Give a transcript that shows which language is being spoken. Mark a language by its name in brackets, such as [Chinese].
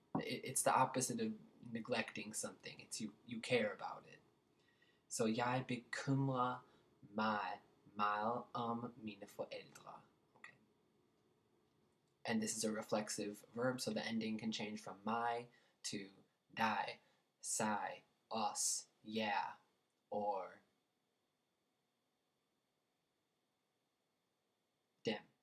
[English] It's the opposite of neglecting something. It's you care about it. [Danish] So jeg bekymrer mig meget om mine forældre. [English] Okay. And this is a reflexive verb, so the ending can change from my to dig, sig, us, yeah, or dem.